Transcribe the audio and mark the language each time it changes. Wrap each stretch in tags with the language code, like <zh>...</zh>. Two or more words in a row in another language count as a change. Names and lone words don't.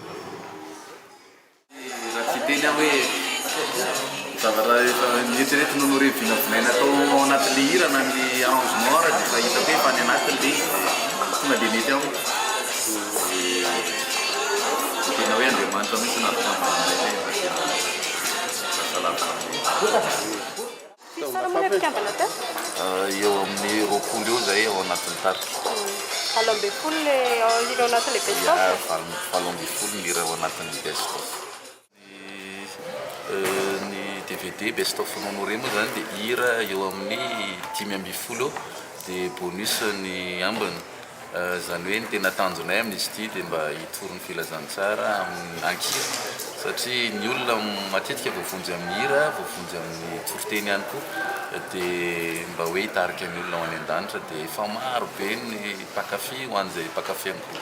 <mg>raha tsy teny aho hoe zavatra efa nieritreretin honore vinavinaina atao ao anatin'le hira na ny arrangement raha dia efa hitako hoe efa any anatin'le tonga dia mety aho tena hoe Andriamanitra mihitsy nahatonga eo amin'ny roapolo eo zay ao anatin'ny tarika 7 le hira ao anatin'le</mg> <en>best of</en> <mg>7 hira ao anatin'ny</mg> <en>best of</en> <mg>ny DVD</mg> <en>best of</en> <mg>honore moa zany dia hira eo amin'ny 5 dia bonus ny ambiny zany hoe ny tena tanjonay amin'izy ity dia mba hitory ny filazantsara amin'ny ankira satria ny olona matetika voavonjy amin'ny hira voavonjy amin'ny toriteny ihany koa dia mba hoe hitarika ny olona ho any an-danitra dia efa maro be ny mpankafy ho an'izay mpankafy amin'ny groupe</mg>